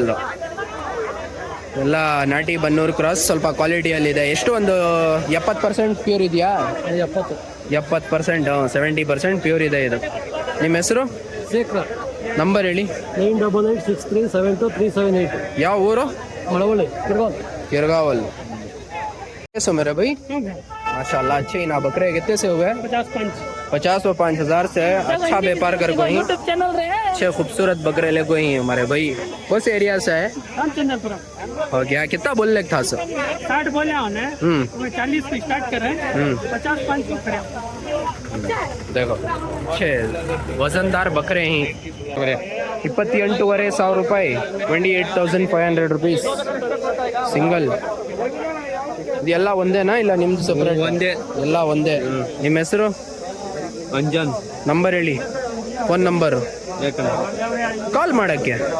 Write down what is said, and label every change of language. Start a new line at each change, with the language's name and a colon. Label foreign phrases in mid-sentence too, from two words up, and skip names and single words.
Kannada: ಎಲ್ಲ ನಾಟಿ ಬನ್ನೂರು ಕ್ರಾಸ್, ಸ್ವಲ್ಪ ಕ್ವಾಲಿಟಿಯಲ್ಲಿದೆ. ಎಷ್ಟು ಒಂದು 70% ಪ್ಯೂರ್ ಇದೆಯಾ? 70%, 70% ಪ್ಯೂರ್ ಇದೆ ಇದು. ನಿಮ್ಮ ಹೆಸರು? ಶೇಖರ್. ನಂಬರ್ ಹೇಳಿ. 9886372378. ಯಾವ ಊರು? ಮಳವಳ್ಳಿ,
Hindi: किरगावल. कैसे मेरे भाई? माशाल्लाह अच्छे ना बकरे कितने से हुए? 50 और 5,000 से अच्छा व्यापार कर गई. अच्छे खूबसूरत बकरे ले गई हमारे भाई. कौन से एरिया से है? हो गया. कितना बोलने था सर? 60 बोले हमने, 40 से स्टार्ट कर रहे हैं, 50-5 बकरे. देखो अच्छे वजनदार बकरे ही.
Kannada: 28,500 ರೂಪಾಯಿ, 28,500
English: rupees single.
Kannada: ಇದೆಲ್ಲ ಒಂದೇನಾ ಇಲ್ಲ ನಿಮ್ದು ಸಪ್ರೇಟ್? ಒಂದೇ. ಎಲ್ಲ ಒಂದೇ. ನಿಮ್ಮ ಹೆಸರು? ಅಂಜನ್. ನಂಬರ್ ಹೇಳಿ,
English: phone number
Kannada: ಕಾಲ್ ಮಾಡೋಕ್ಕೆ.